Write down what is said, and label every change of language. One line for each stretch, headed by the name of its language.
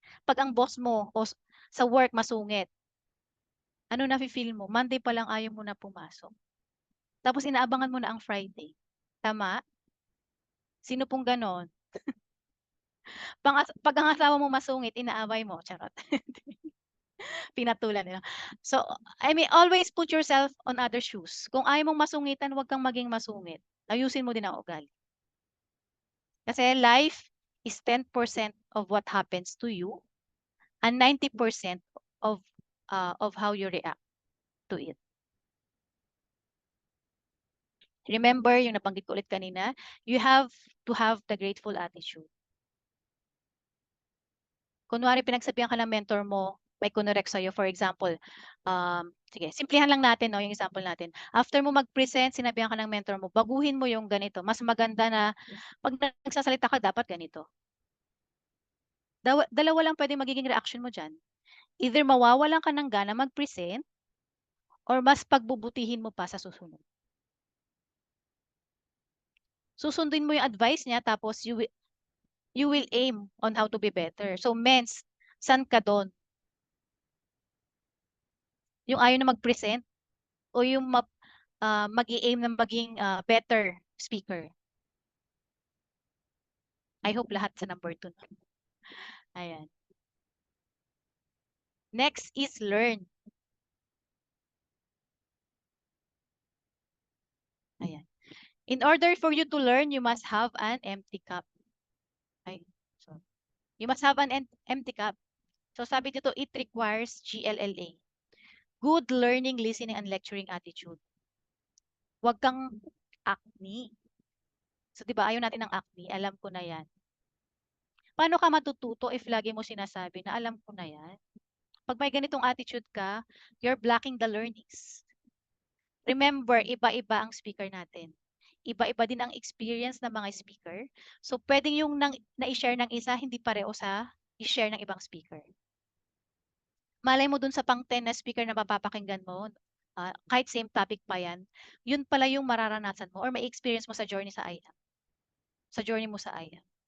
Filipino: Pag ang boss mo o sa work masungit, ano na-feel mo? Monday pa lang ayaw mo na pumasok. Tapos inaabangan mo na ang Friday. Tama? Sino pong ganon? Pag ang asawa mo masungit, inaaway mo. Charot. Pinatulan nila.
English: So, I mean, always put yourself on other shoes.
Filipino: Kung ayaw mong masungitan, huwag kang maging masungit. Ayusin mo din ang ugali.
English: Kasi life is 10% of what happens to you and 90% of how you react to it. Remember,
Filipino: yung nabanggit ko ulit kanina,
English: you have to have the grateful attitude.
Filipino: Kunwari, pinagsabihan ka ng mentor mo, may kunorek sa'yo,
English: for example,
Filipino: sige, simplihan lang natin, no, yung example natin. After mo mag-present, sinabihan ka ng mentor mo, baguhin mo yung ganito. Mas maganda na, pag nagsasalita ka, dapat ganito. Dalawa lang pwede magiging reaction mo dyan. Either mawawalan ka ng gana mag-present, or mas pagbubutihin mo pa sa susunod. Susundin mo yung advice niya,
English: tapos you will aim on how to be better.
Filipino: So, mens, san ka doon? Yung ayaw na mag-present o yung mag-i-aim na maging better speaker? I hope lahat sa number 2. Ayan.
English: Next is learn.
Filipino: Ayan.
English: In order for you to learn, you must have an empty cup. You must have an empty cup. So
Filipino: sabi dito,
English: it requires GLLA. Good learning, listening, and lecturing attitude.
Filipino: Huwag kang acne. So, di ba, ayaw natin ng acne. Alam ko na yan. Paano ka matututo if lagi mo sinasabi na alam ko na yan? Pag may ganitong attitude ka,
English: you're blocking the learnings.
Filipino: Remember, iba-iba ang speaker natin. Iba-iba din ang experience ng mga speaker. So, pwedeng yung na-share ng isa, hindi pareho sa i-share ng ibang speaker. Malay mo dun sa pang 10 na speaker na mapapakinggan mo, kahit same topic pa yan, yun pala yung mararanasan mo or may experience mo sa journey sa IAM. Sa journey mo sa IAM.